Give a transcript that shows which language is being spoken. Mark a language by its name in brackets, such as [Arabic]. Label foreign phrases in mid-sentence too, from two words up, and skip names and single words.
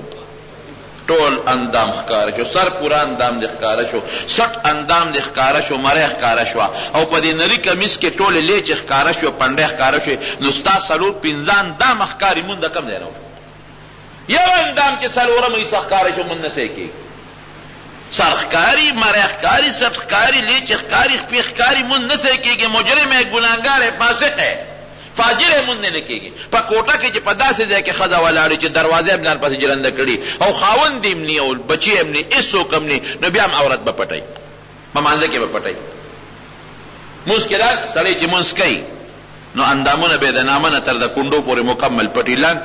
[Pashto] ټول اندام ښکاره شو، سر پوره اندام دې ښکاره شو، سټ اندام دې ښکاره شو، مرۍ ښکاره شوه، او په دې نري کمیس کې ټولې لیچې ښکاره شوې، پنډۍ ښکاره شوې، نو ستا څلور پنځه اندام ښکاري، مونځ د کم ځای نه وشو؟ یو اندام چې څلورم حصه ښکاره شو مونځ نه صحیح کېږي. سر ښکاري، مرۍ ښکاري، سټ ښکاري، لیچې ښکاري، خپې ښکاري، مونځ نه صحیح کېږي. [Urdu] مجرم ہے، ګناهګار ہے، فاسق ہے، فاجر ہے، [Pashto] مونږ نه کېږي. په کوټه کې چې په داسې ځای کې ښځه ولاړې چې دروازه هم ځان پسې جرنده کړي او خاوند هم ني او بچي هم ني، هېڅوک هم ني، نو بیا هم عورت به پټوي، په مانځه کې به پټوي. مونځ کې دا سړی چې مونځ کوي نو اندامونه به د نامه نه تر د کونډو پورې مکمل پټي لاند.